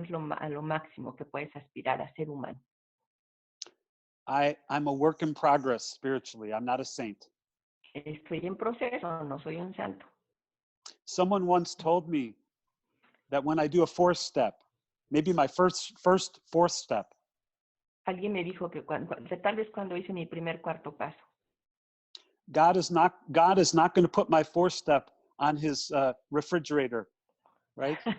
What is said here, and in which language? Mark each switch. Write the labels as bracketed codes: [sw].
[es] Es lo máximo que puedes aspirar a ser humano. [en] I'm a work in progress spiritually. I'm not a saint. [es] Estoy en proceso, no soy un santo. [en] Someone once told me that when I do a fourth step, maybe my first fourth step, [es] Alguien me dijo que tal vez cuando hice mi primer cuarto paso, [en] God is not going to put my fourth step on his refrigerator, right?